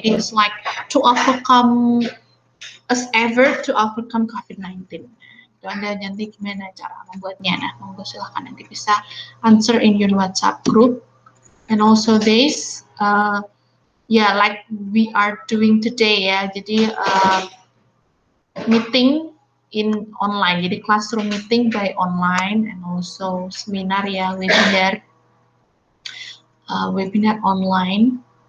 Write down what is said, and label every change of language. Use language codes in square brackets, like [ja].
[en] Jadi it's like to overcome COVID-19. [id] Itu Anda nanti gimana cara membuatnya. Nah, monggo silahkan nanti bisa [en] answer in your WhatsApp group. And also this like we are doing today ya. Jadi meeting in online. Jadi classroom meeting by online and also seminar ya, webinar online.